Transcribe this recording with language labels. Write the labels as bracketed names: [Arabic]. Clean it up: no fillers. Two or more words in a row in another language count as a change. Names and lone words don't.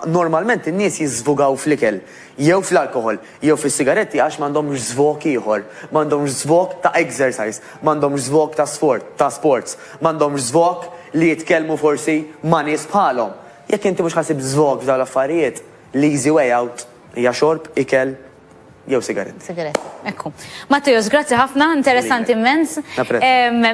[Maltese] Normalment in-nies jiżvugaw fl-ikel, jew fl-alkohol, jew fis-sigaretti għax m'għandhomx żvok ieħor, m'għandhomx żvok ta' exercise, m'għandhomx żvok ta' sports, m'għandhomx żvok li jitkellmu forsi ma' nies bħalhom. Jekk inti mhux ħasib żvok f'dawn l-affarijiet, l- [English] easy way out [Maltese] hija xorb, ikel jew sigaretti. Ekku. Matteus, grazzi ħafna, interessanti immens.